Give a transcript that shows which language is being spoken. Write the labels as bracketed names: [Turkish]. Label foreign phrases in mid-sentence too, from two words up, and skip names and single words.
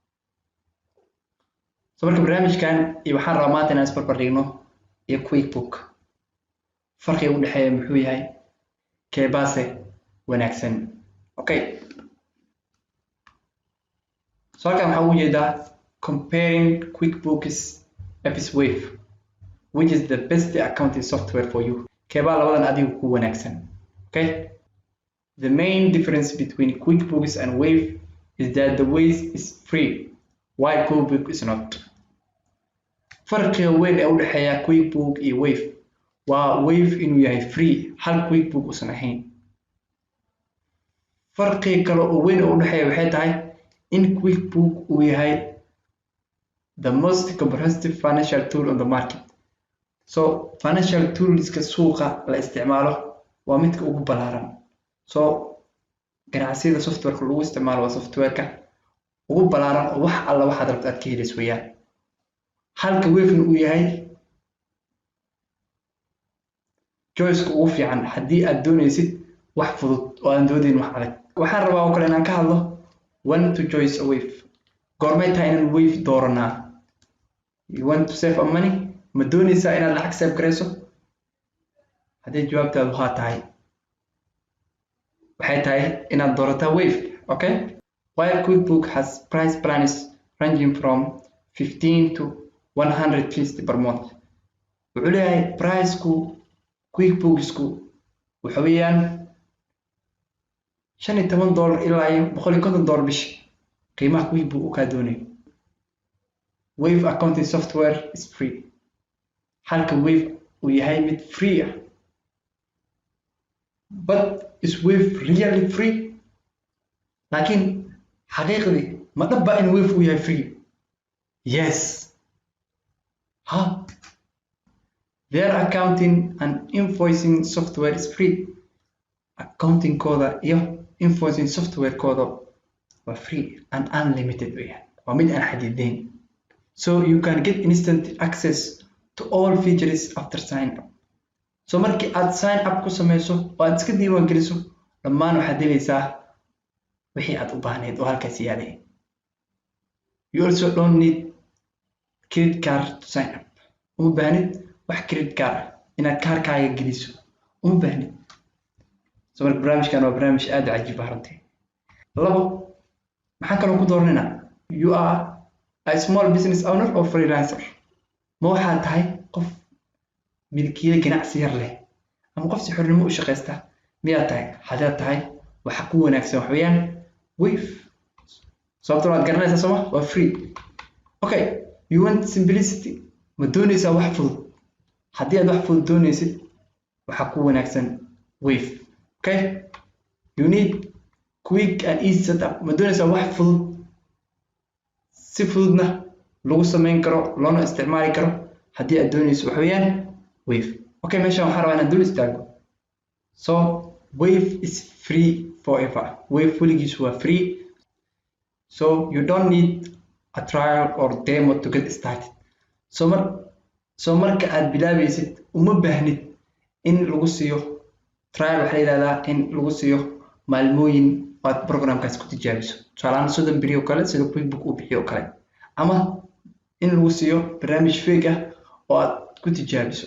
[Somali] marka barnaamijkan iyo waxaan rabaa maanta inaan isbarbar dhigno iyo QuickBooks farqiga u dhexeeya muxuu yahay keebaase wanaagsan. [English] okay [Somali] halkan waxaan ugu jeedaa [English] comparing QuickBooks versus Wave, which is the best accounting software for you. [Somali] keebaa labadan adigu ku wanaagsan. [English] okay the main difference between QuickBooks and Wave is that the Wave is free while QuickBooks is not. [Somali] farqiga weyn ee u dhexeeya QuickBooks iyo Wave waa Wave inuu yahay free hal QuickBooks uusan ahayn. farqiga kale oo weyn oo u dhexeeya waxay tahay in QuickBooks uu yahay [English] the most comprehensive financial tool on the market. [Somali] financial toolska suuqa la isticmaalo waa midka ugu ballaaran. ganacsiyada softwareka lagu isticmaalo waa softwareka ugu ballaaran oo wax alla waxaad rabto aad ka helayso weeyaan. halka Wave uu yahay choice ugu fiican haddii aad doonaysid wax fudud oo aan doodin wax adag. waxaan rabaa oo kale inaan ka hadlo [English] when to choose a Wave. [Somali] goormay tahay inaan Wave dooranaa? [English] you want to save money? [Somali] ma doonaysaa inaad lacag save garayso? haddii jawaabtaadu haa tahay waxay tahay inaad doorataa Wave. [English] okay while QuickBooks has price plans ranging from 15 to 150 per month. [Somali] wuxuu leeyahay price-ku QuickBooks-ku waxa weeyaan $15 ilaa $150 bishi qiimaha QuickBooks uu ka doonayo. [English] Wave accounting software is free [Somali] halka Wave uu yahay mid free ah. [English] but is Wave really free? [Somali] laakiin xaqiiqdii ma dhaba in Wave uu yahay free? [English] yes. their accounting and invoicing software is free. [Somali] accounting kooda iyo invoicing software kooda waa [English] free and unlimited [Somali] weeyaan waa mid aan xadidayn. [English] so you can get instant access to all features after sign up. [Somali] markii aad [English] sign up [Somali] ku samayso oo aad iska diiwaan geliso dhammaan waxaad helaysaa wixii aad u baahneed oo halkaas yaalay. [English] you also don't need credit card to sign up. [Somali] uma baahnid wax [English] credit card [Somali] inaad kaarkaaga geliso uma baahnid. marka barnaamijkan waa barnaamij aad u cajiib ah runtii. labo maxaan kaloo ku dooranaynaa [English] you are a small business owner or freelancer. [Somali] ma waxaad tahay qof milkiile ganacsi yar leh ama qof si xornimo u shaqaysta miyaad tahay? haddaad tahay waxa ku wanaagsan wax weeyaan Wave sababtoo aad garanaysaa sooma waa free. [English] okay you want simplicity. [Somali] ma doonaysaa wax fudud? haddii aad wax fudud doonaysid waxa ku wanaagsan Wave. [English] okay you need quick and easy setup. [Somali] ma doonaysaa wax fudud si fududna lagu samayn karo loona isticmaali karo? haddii aad doonayso wax weeyaan Wave. okay meeshaan waxaan rabaa inaan dul istaago. [English] Wave is free forever. [Somali] Wave weligiisu waa free. [English] you don't need a trial or demo to get started. [Somali] marka aad bilaabaysid uma baahnid in lagu siiyo trial. waxa la yiraahdaa in lagu siiyo maalmooyin aad programkaas ku tijaabiso. tusaale 30 beri oo kale sida QuickBooks uu bixiyo oo kale ama in lagu siiyo barnaamij fake ah oo aad ku tijaabiso.